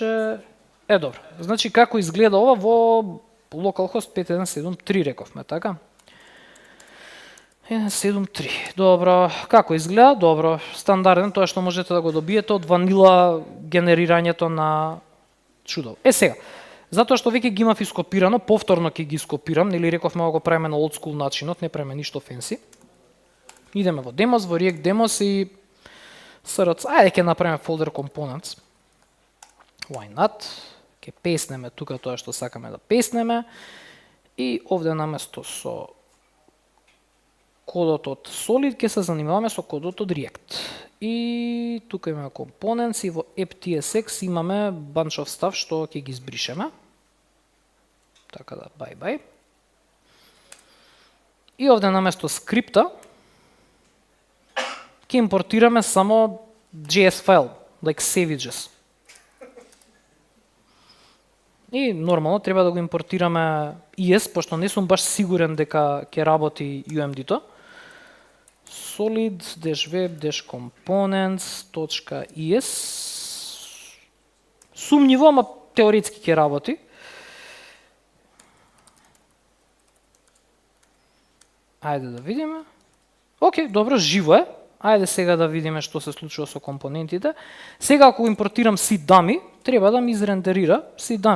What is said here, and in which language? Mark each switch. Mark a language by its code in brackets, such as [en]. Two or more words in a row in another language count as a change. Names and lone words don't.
[mk] Добро. Значи како изгледа ова во localhost 5173 рековме, така? 173. Добро. Како изгледа? Добро. Стандарден, тоа што можете да го добиете од ванила генерирањето на чудо. Сега, затоа што веќе ги имав ископирано, повторно ќе ги скопирам, нели рековме да го правиме на [en] old school [mk] начинот, не правиме ништо фенси. Идеме во Demos, во React Demos и ајде ќе направиме [en] folder components. Why not? [mk] Ќе песнеме тука тоа што сакаме да песнеме и овде наместо со кодот од Solid ќе се занимаваме со кодот од React. И тука имаме components и во app.tsx имаме [en] bunch of stuff [mk] што ќе ги избришеме. Така да, bye. И овде наместо скрипта ќе импортираме само JS файл, [en] like savages. [mk] И нормално треба да го импортираме ES, пошто не сум баш сигурен дека ќе работи UMD-то. solid-web-components.es Сумниво, ама теоретски ќе работи. Ајде да видиме. Океј, добро, живо е. Ајде сега да видиме што се случува со компонентите. Сега ако импортирам C-dummy, треба да ми изрендерира C-dummy.